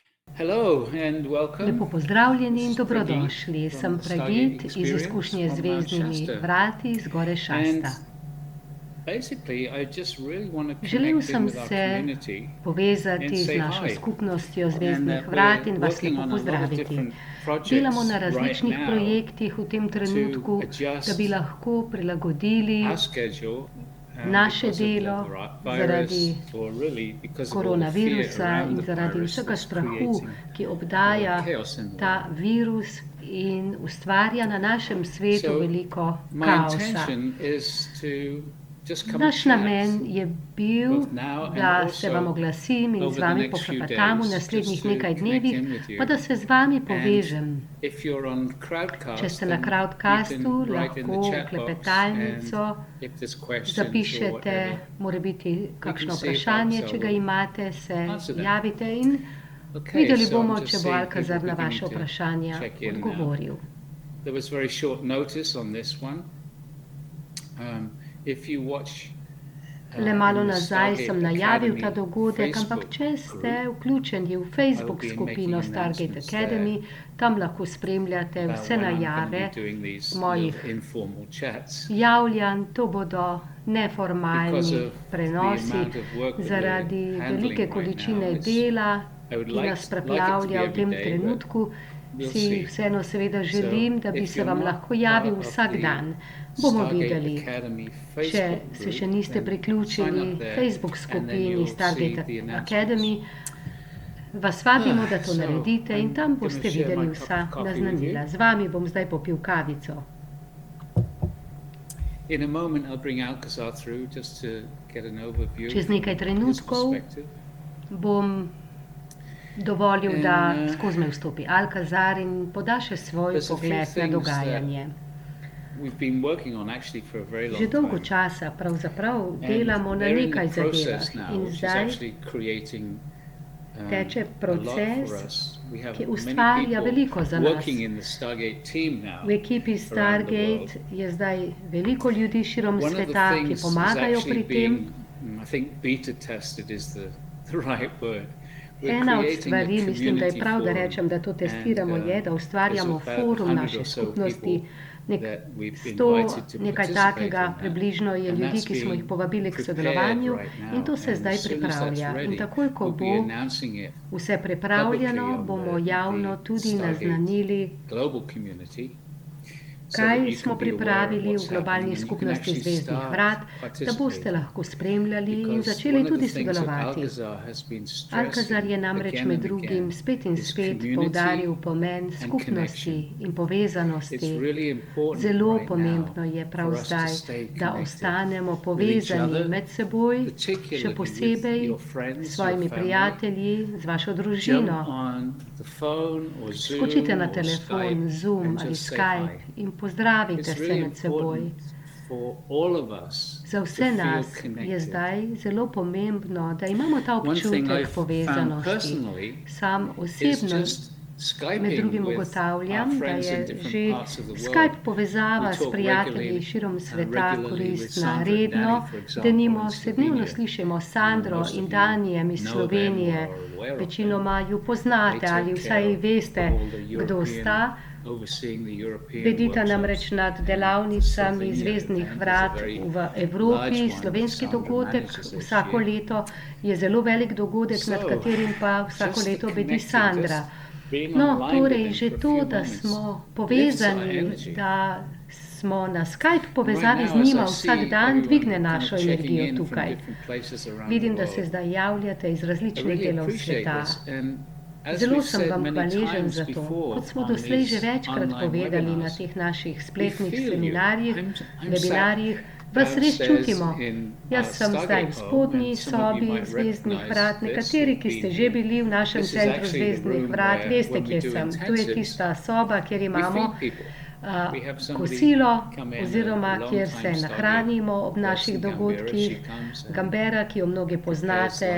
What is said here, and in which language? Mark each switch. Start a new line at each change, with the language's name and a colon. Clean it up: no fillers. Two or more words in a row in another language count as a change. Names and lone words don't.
English: Hello and welcome
Slovenian: Lepo pozdravljeni in
English: This is Pradeep
Slovenian: dobrodošli.
English: from
Slovenian: Sem
English: the Stargate
Slovenian: Pradit iz
English: Experience
Slovenian: izkušnje z
English: from Mount
Slovenian: zvezdnimi
English: Shasta.
Slovenian: vrati z gore
English: And
Slovenian: Šasta.
English: basically, I just really want to
Slovenian: Želel
English: connect in
Slovenian: sem
English: with our
Slovenian: se
English: community
Slovenian: povezati
English: and
Slovenian: z
English: say
Slovenian: našo
English: hi.
Slovenian: skupnostjo
English: And
Slovenian: zvezdnih
English: that
Slovenian: vrat
English: we're
Slovenian: in vas
English: working
Slovenian: lepo
English: on a lot of
Slovenian: pozdraviti.
English: different
Slovenian: Delamo
English: projects
Slovenian: na
English: right
Slovenian: različnih
English: now
Slovenian: projektih v tem trenutku,
English: to adjust
Slovenian: da bi lahko prilagodili
English: our schedule
Slovenian: naše
English: because of the
Slovenian: delo
English: virus,
Slovenian: zaradi
English: or really because of all the fear
Slovenian: koronavirusa
English: around
Slovenian: in
English: the
Slovenian: zaradi
English: virus
Slovenian: vsega
English: that's
Slovenian: strahu,
English: creating
Slovenian: ki obdaja
English: chaos in the
Slovenian: ta
English: world.
Slovenian: virus in ustvarja na našem svetu
English: So,
Slovenian: veliko
English: My
Slovenian: kaosa.
English: intention is to just come and
Slovenian: Naš
English: chat
Slovenian: namen je bil,
English: both now and
Slovenian: da se vam
English: also
Slovenian: oglasim in
English: over
Slovenian: z
English: the
Slovenian: vami
English: next few
Slovenian: poklepetam v
English: days,
Slovenian: naslednjih
English: just to
Slovenian: nekaj
English: connect
Slovenian: dnevih,
English: in with you.
Slovenian: pa da se z vami povežem.
English: If you're on
Slovenian: Če
English: Crowdcast,
Slovenian: ste na
English: then
Slovenian: Crowdcastu,
English: you can write in the
Slovenian: lahko v
English: chat box,
Slovenian: klepetalnico
English: and if there's questions or
Slovenian: zapišete
English: whatever,
Slovenian: morebiti kakšno
English: see if
Slovenian: vprašanje,
English: Alcazar
Slovenian: če ga
English: will
Slovenian: imate, se
English: answer them.
Slovenian: javite in
English: Okay,
Slovenian: videli
English: so I'm
Slovenian: bomo,
English: just
Slovenian: če bo
English: seeing
Slovenian: Alcazar
English: people
Slovenian: na vaše
English: beginning to
Slovenian: vprašanja
English: check in now.
Slovenian: odgovoril.
English: There was very short notice on this one. If you watch
Slovenian: Le malo
English: in the
Slovenian: nazaj
English: Stargate
Slovenian: sem najavil ta
English: Academy
Slovenian: dogodek, ampak
English: Facebook
Slovenian: če ste
English: group,
Slovenian: vključeni v
English: I will
Slovenian: Facebook
English: be
Slovenian: skupino
English: making
Slovenian: Stargate
English: announcements
Slovenian: Academy, tam lahko spremljate
English: about
Slovenian: vse
English: when I'm going to
Slovenian: najave
English: be doing these
Slovenian: mojih
English: little informal chats.
Slovenian: javljanj. To bodo
English: Because
Slovenian: neformalni
English: of the
Slovenian: prenosi
English: amount of work that
Slovenian: zaradi
English: we're
Slovenian: velike
English: handling right
Slovenian: količine
English: now,
Slovenian: dela,
English: I would
Slovenian: ki
English: like
Slovenian: nas
English: it to be
Slovenian: preplavlja v
English: every
Slovenian: tem
English: day, but
Slovenian: trenutku.
English: we'll
Slovenian: Si
English: see.
Slovenian: vseeno seveda želim, da bi
English: if
Slovenian: se
English: you're
Slovenian: vam
English: not
Slovenian: lahko javil
English: part of
Slovenian: vsak
English: the
Slovenian: dan. Bomo
English: Stargate
Slovenian: videli.
English: Academy
Slovenian: Če
English: Facebook
Slovenian: se še
English: group,
Slovenian: niste
English: then sign
Slovenian: priključili
English: up there,
Slovenian: Facebook
English: and then
Slovenian: skupini
English: you'll see
Slovenian: Stargate
English: the announcements.
Slovenian: Academy, vas vabimo, da to
English: So,
Slovenian: naredite in
English: I'm
Slovenian: tam
English: gonna
Slovenian: boste
English: share
Slovenian: videli
English: my cup
Slovenian: vsa
English: of coffee with
Slovenian: naznanila.
English: you.
Slovenian: Z vami bom zdaj popil kavico.
English: In a moment, I'll bring Alcazar through just to get an overview
Slovenian: Čez nekaj
English: from his
Slovenian: trenutkov
English: perspective.
Slovenian: bom dovolil, da
English: In,
Slovenian: skozi me vstopi Alcazar in poda še svoj
English: there's a few
Slovenian: pogled na
English: things
Slovenian: dogajanje.
English: We've been working on actually for a very long
Slovenian: Že dolgo
English: time.
Slovenian: časa pravzaprav
English: And
Slovenian: delamo na
English: they're in
Slovenian: nekaj
English: the process
Slovenian: zadevah
English: now,
Slovenian: in
English: which is
Slovenian: zdaj
English: actually creating
Slovenian: teče
English: a lot
Slovenian: proces,
English: for us. We have
Slovenian: ki
English: many
Slovenian: ustvarja
English: people
Slovenian: veliko za nas.
English: working in the Stargate team now.
Slovenian: V ekipi Stargate je zdaj veliko ljudi širom
English: One of the
Slovenian: sveta, ki
English: things is
Slovenian: pomagajo
English: actually
Slovenian: pri tem.
English: being, I think beta tested is the right word. We're
Slovenian: Ena od
English: creating a
Slovenian: stvari, mislim, da je
English: community
Slovenian: prav, da
English: forum,
Slovenian: rečem, da to testiramo,
English: and,
Slovenian: je, da ustvarjamo
English: there's about
Slovenian: forum
English: 100
Slovenian: naše
English: or so
Slovenian: skupnosti.
English: people that we've
Slovenian: 100,
English: invited to
Slovenian: nekaj
English: participate
Slovenian: takega,
English: in that.
Slovenian: približno je
English: And
Slovenian: ljudi,
English: that's
Slovenian: ki smo jih
English: being
Slovenian: povabili k
English: prepared
Slovenian: sodelovanju
English: right now.
Slovenian: in to se
English: And
Slovenian: zdaj
English: as soon as that's
Slovenian: pripravlja.
English: ready,
Slovenian: In takoj, ko
English: we'll be
Slovenian: bo
English: announcing it
Slovenian: vse pripravljeno,
English: publicly on
Slovenian: bomo javno
English: the
Slovenian: tudi
English: Stargate
Slovenian: naznanili,
English: global community, so
Slovenian: kaj
English: that you
Slovenian: smo
English: can be aware of
Slovenian: pripravili v
English: what's
Slovenian: globalni
English: happening and you can
Slovenian: skupnosti
English: actually
Slovenian: zvezdnih
English: start
Slovenian: vrat, da boste
English: participating.
Slovenian: lahko spremljali in
English: Because
Slovenian: začeli
English: one of
Slovenian: tudi
English: the things that
Slovenian: sodelovati.
English: Alcazar has been
Slovenian: Alcazar
English: stressing
Slovenian: je namreč
English: again
Slovenian: med
English: and
Slovenian: drugim
English: again
Slovenian: spet in
English: is
Slovenian: spet
English: community
Slovenian: poudaril pomen
English: and
Slovenian: skupnosti
English: connection.
Slovenian: in povezanosti.
English: It's really important
Slovenian: Zelo
English: right
Slovenian: pomembno
English: now
Slovenian: je prav
English: for us to
Slovenian: zdaj,
English: stay
Slovenian: da
English: connected
Slovenian: ostanemo
English: with each
Slovenian: povezani
English: other,
Slovenian: med seboj, še
English: particularly with
Slovenian: posebej
English: your friends,
Slovenian: s svojimi
English: your family.
Slovenian: prijatelji, z vašo
English: Jump
Slovenian: družino.
English: on the phone or
Slovenian: Skočite
English: Zoom
Slovenian: na
English: or
Slovenian: telefon,
English: Skype
Slovenian: Zoom
English: and
Slovenian: ali
English: just say
Slovenian: Skype
English: hi.
Slovenian: in pozdravite
English: It's
Slovenian: se
English: really
Slovenian: med seboj.
English: important for all of us
Slovenian: Za
English: to
Slovenian: vse
English: feel
Slovenian: nas je
English: connected.
Slovenian: zdaj zelo pomembno, da imamo ta
English: One thing
Slovenian: občutek
English: I've found
Slovenian: povezanosti.
English: personally
Slovenian: Sam
English: is
Slovenian: osebno
English: just
Slovenian: med
English: Skyping
Slovenian: drugim
English: with
Slovenian: ugotavljam,
English: our
Slovenian: da
English: friends in
Slovenian: je
English: different
Slovenian: že
English: parts of the world.
Slovenian: Skype povezava
English: We
Slovenian: s
English: talk
Slovenian: prijatelji
English: regularly,
Slovenian: širom sveta
English: regularly with
Slovenian: koristna
English: Sandra and
Slovenian: redno,
English: Danny, for example,
Slovenian: denimo
English: in
Slovenian: se dnevno
English: Slovenia.
Slovenian: slišimo s Sandro
English: Most
Slovenian: in
English: of you
Slovenian: Danijem iz
English: know them
Slovenian: Slovenije,
English: or are aware of
Slovenian: večinoma ju
English: They
Slovenian: poznate
English: take
Slovenian: ali
English: care
Slovenian: vsaj
English: of
Slovenian: veste,
English: all the
Slovenian: kdo
English: European,
Slovenian: sta.
English: overseeing the European
Slovenian: Bedita namreč
English: workshops.
Slovenian: nad
English: And the
Slovenian: delavnicami
English: Slovenia
Slovenian: zvezdnih
English: event is a
Slovenian: vrat
English: very
Slovenian: v
English: large
Slovenian: Evropi.
English: one
Slovenian: Slovenski
English: that Sandra
Slovenian: dogodek
English: manages each
Slovenian: vsako
English: year.
Slovenian: leto je zelo velik dogodek, nad
English: So,
Slovenian: katerim pa vsako
English: just the
Slovenian: leto bedi
English: connecting,
Slovenian: Sandra.
English: just being
Slovenian: No,
English: online with
Slovenian: torej
English: them
Slovenian: že
English: for a
Slovenian: to,
English: few
Slovenian: da
English: moments
Slovenian: smo
English: lifts our
Slovenian: povezani,
English: energy.
Slovenian: da smo na Skype povezavi
English: Right
Slovenian: z
English: now, as
Slovenian: njima
English: I
Slovenian: vsak
English: see
Slovenian: dan,
English: everyone
Slovenian: dvigne
English: kind of
Slovenian: našo
English: checking
Slovenian: energijo
English: in from
Slovenian: tukaj.
English: different places around
Slovenian: Vidim,
English: the
Slovenian: da se
English: world,
Slovenian: zdaj javljate iz
English: I
Slovenian: različnih
English: really
Slovenian: delov
English: appreciate
Slovenian: sveta.
English: this. And as
Slovenian: Zelo
English: we've
Slovenian: sem
English: said
Slovenian: vam
English: many
Slovenian: hvaležen
English: times
Slovenian: za to.
English: before
Slovenian: Kot smo
English: on
Slovenian: doslej že
English: these
Slovenian: večkrat
English: online
Slovenian: povedali na
English: webinars,
Slovenian: teh naših
English: we
Slovenian: spletnih
English: feel you.
Slovenian: seminarjih,
English: I'm
Slovenian: webinarjih,
English: sat
Slovenian: vas res
English: downstairs
Slovenian: čutimo.
English: in
Slovenian: Jaz
English: our
Slovenian: sem zdaj
English: Stargate
Slovenian: v
English: home,
Slovenian: spodnji
English: and some of you
Slovenian: sobi
English: might
Slovenian: zvezdnih
English: recognize
Slovenian: vrat.
English: this,
Slovenian: Nekateri,
English: who've
Slovenian: ki ste
English: been
Slovenian: že
English: here.
Slovenian: bili v našem
English: This is
Slovenian: centru
English: actually the
Slovenian: zvezdnih
English: room
Slovenian: vrat,
English: where
Slovenian: veste,
English: when we
Slovenian: kje
English: do
Slovenian: sem. Tu je
English: intensives,
Slovenian: tista soba, kjer
English: we
Slovenian: imamo
English: feed people. We have somebody
Slovenian: kosilo
English: come in,
Slovenian: oziroma
English: a
Slovenian: kjer se
English: long-time
Slovenian: nahranimo ob
English: Stargate
Slovenian: naših
English: person, Gambera.
Slovenian: dogodkih.
English: She comes and
Slovenian: Gambera, ki jo mnogi poznate,